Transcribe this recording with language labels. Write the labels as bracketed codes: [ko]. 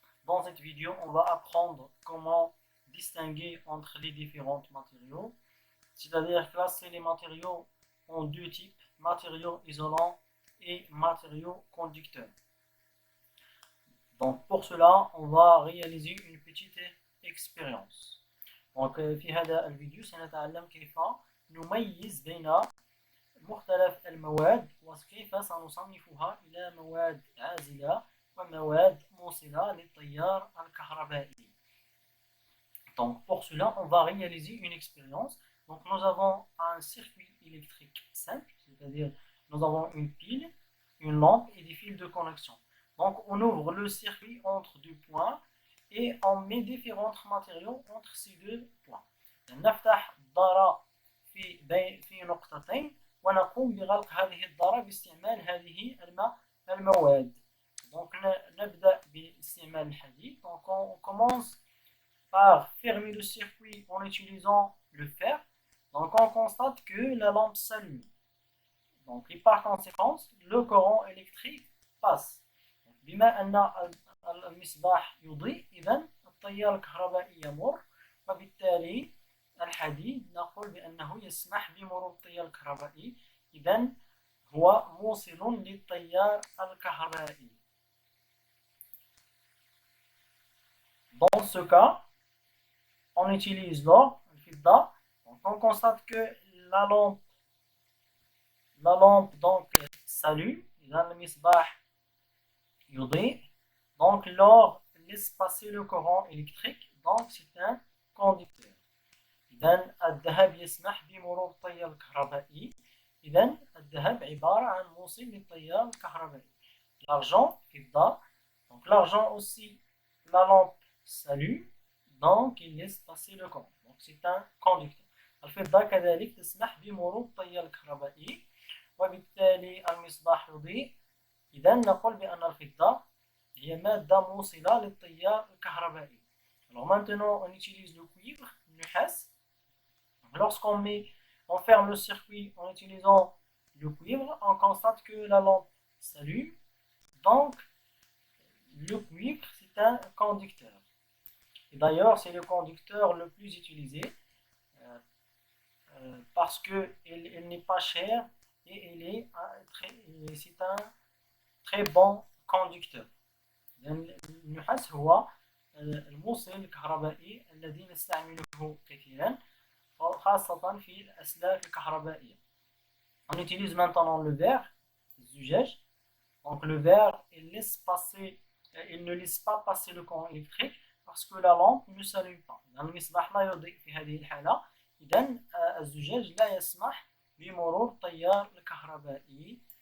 [fr] Dans cette vidéo, on va apprendre comment distinguer entre les différents matériaux, c'est-à-dire classer les matériaux en deux types, matériaux isolants et matériaux conducteurs. Donc pour cela, on va réaliser une petite expérience. [ar] Donc في هذا الفيديو سنتعلم كيف نميز بين مختلف المواد وكيف سنصنفها إلى مواد عازلة ومواد موصلة للتيار الكهربائي. [fr] Donc pour cela, on va réaliser une expérience. Donc nous avons un circuit électrique simple, c'est-à-dire nous avons une pile, une lampe et des fils de connexion. Donc on ouvre le circuit entre deux points et on met différents matériaux entre ces deux points. [ar] نفتح الدارة في نقطتين ونقوم بغلق هذه الدارة باستعمال هذه المواد. Donc نبدأ باستعمال الحديد. [fr] Donc on commence par fermer le circuit en utilisant le fer. Donc on constate que la lampe s'allume. Donc et par conséquent le courant électrique passe. [ar] بما أن المصباح يضيء إذن التيار الكهربائي يمر وبالتالي الحديد نقول بأنه يسمح بمرور التيار الكهربائي إذن هو موصل للتيار الكهربائي. [fr] Dans ce cas, on utilise l'or, الفضة. Donc on constate que la lampe donc s'allume, [ar] إذن المصباح يضيء. [fr] Donc l'or laisse passer le courant électrique, donc c'est un conducteur. [ar] إذن الذهب يسمح بمرور التيار الكهربائي. إذن الذهب عبارة عن موصل للتيار الكهربائي. [fr] L'argent, فضة. Donc l'argent aussi, la lampe s'allume, donc il laisse passer le courant. Donc c'est un conducteur. [ar] الفضة كذلك تسمح بمرور التيار الكهربائي وبالتالي المصباح يضيء. إذن نقول بأن الفضة هي مادة موصلة للتيار الكهربائي. [fr] Alors maintenant on utilise le cuivre, le النحاس. On ferme le circuit en utilisant le cuivre, on constate que la lampe s'allume. Donc le cuivre c'est un conducteur. Et d'ailleurs c'est le conducteur le plus utilisé parce qu'il n'est pas cher et c'est un très bon conducteur. [ar] النحاس هو الموصل الكهربائي الذي نستعمله كثيرا خاصة في الأسلاك الكهربائية. [fr] On utilise maintenant le verre, الزجاج. Donc le verre il ne laisse pas passer le courant électrique parce que la lampe ne s'allume pas. [ar] المصباح لا يضيء في هذه الحالة. إذن الزجاج لا يسمح بمرور التيار الكهربائي.